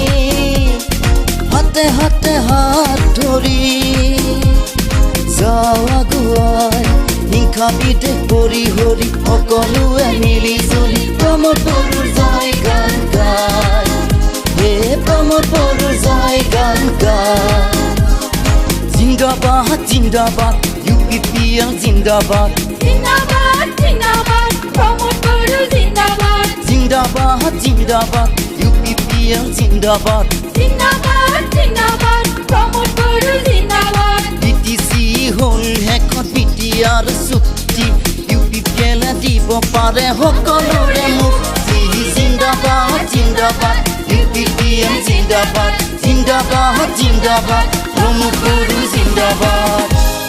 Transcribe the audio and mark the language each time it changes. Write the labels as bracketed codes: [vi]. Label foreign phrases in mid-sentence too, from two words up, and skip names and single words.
[as] হাতে হাতে হাত ধরি যাও আগুৱাই হিংসা বিদ্বেষ পৰিহৰি সকলোৱে মিলি জুলি প্ৰমোদ বড়োৰ জয় গান গায় হে প্ৰমোদ বড়োৰ জয় গান গায় [hi] ज़िंदाबाद, ज़िंदाबाद, UPPL ज़िंदाबाद. ज़िंदाबाद, ज़िंदाबाद, Pramod Guru ज़िंदाबाद. ज़िंदाबाद, ज़िंदाबाद, UPPL ज़िंदाबाद. ज़िंदाबाद, ज़िंदाबाद, Pramod Guru ज़िंदाबाद. [as] BTC হল হেকত BTR চুক্তি UPPL দিব পাৰে সকলোৰে মুক্তি [hi] ज़िंदाबाद ज़िंदाबाद UPPL ज़िंदाबाद ज़िंदाबाद ज़िंदाबाद प्रमोद बड़ो ज़िंदाबाद